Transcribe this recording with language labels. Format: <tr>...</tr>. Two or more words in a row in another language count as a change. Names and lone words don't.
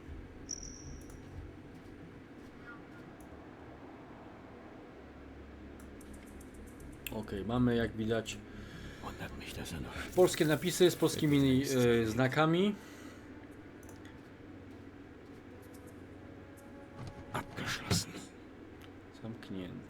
<pl>Ok, mamy jak widać</pl> <de>Wundert mich, dass er noch</de> <pl>polskie napisy z polskimi znakami.</pl> <de>abgeschlossen.</de> <pl>Zamknięte.</pl>